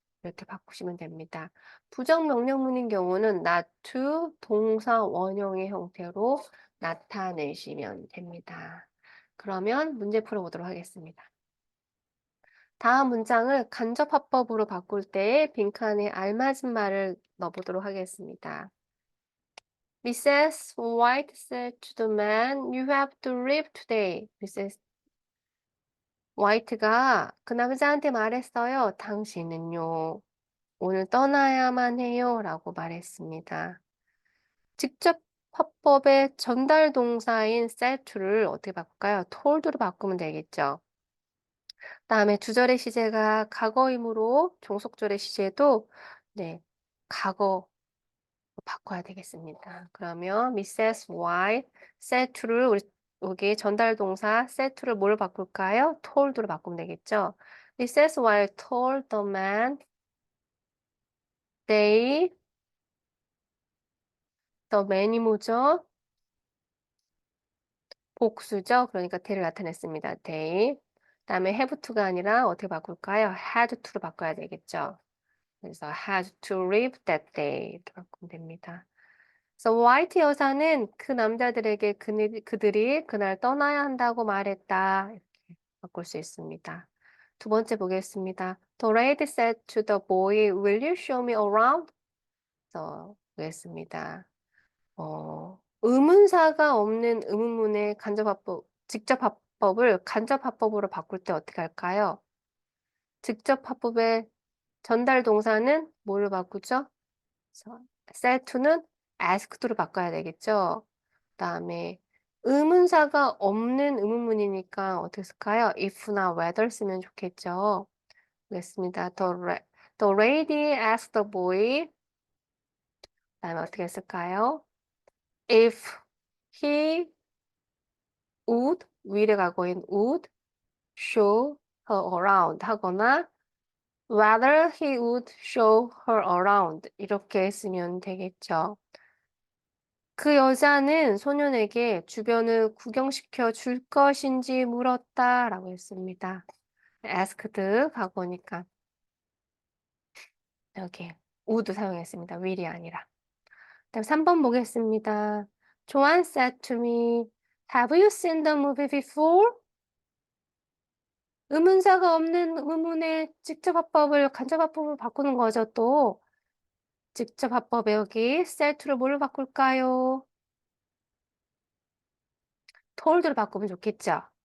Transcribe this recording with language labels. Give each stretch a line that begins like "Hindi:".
Korean: 이렇게 바꾸시면 됩니다. 부정명령문인 경우는 not to 동사 원형의 형태로 나타내시면 됩니다. 그러면 문제 풀어보도록 하겠습니다. 다음 문장을 간접화법으로 바꿀 때 빈칸에 알맞은 말을 넣어보도록 하겠습니다.
English: Mrs. White said to the man, "You have to leave today." Mrs.
Korean: 화이트가 그 남자한테 말했어요. 당신은요, 오늘 떠나야만 해요. 라고 말했습니다. 직접 화법의 전달 동사인 said to를 어떻게 바꿀까요? told로 바꾸면 되겠죠. 다음에 주절의 시제가 과거이므로 종속절의 시제도 네, 과거 바꿔야 되겠습니다. 그러면
English: Mrs. White said to
Korean: 를 우리 여기 전달 동사 said to를 뭘 바꿀까요? told로 바꾸면 되겠죠.
English: Mrs. White told the man they the man이
Korean: 뭐죠? 복수죠. 그러니까 they를 나타냈습니다.
English: they.
Korean: 그다음에 have to가 아니라 어떻게 바꿀까요?
English: had to
Korean: 로 바꿔야 되겠죠.
English: 그래서 had to leave that day
Korean: 이렇게 바꾸면 됩니다. 그래서 화이트 여사는 그 남자들에게 그들이 그날 떠나야 한다고 말했다. 이렇게 바꿀 수 있습니다. 두 번째 보겠습니다.
English: The lady said to the boy, "Will you show me around?"
Korean: 그래서 보겠습니다. 의문사가 없는 의문문의 간접화법, 직접화법을 간접화법으로 바꿀 때 어떻게 할까요? 직접화법의 전달 동사는 뭐로 바꾸죠? 그래서 said to는 asked로 바꿔야 되겠죠. 그다음에 의문사가 없는 의문문이니까 어떻게 쓸까요? if나 whether 쓰면 좋겠죠. 보겠습니다.
English: The lady asked the boy.
Korean: 그다음에 어떻게 쓸까요?
English: If he would, will의 과거인 would show her around
Korean: 하거나
English: whether he would show her around
Korean: 이렇게 쓰면 되겠죠. 그 여자는 소년에게 주변을 구경시켜 줄 것인지 물었다라고 했습니다. asked 과거니까 여기 would 사용했습니다. will이 아니라. 그다음 3번 보겠습니다.
English: Joan said to me, "Have you seen the movie before?"
Korean: 의문사가 없는 의문의 직접화법을 간접화법으로 바꾸는 거죠. 또 직접화법에 여기 said to를 뭘로 바꿀까요? told로 바꾸면 좋겠죠.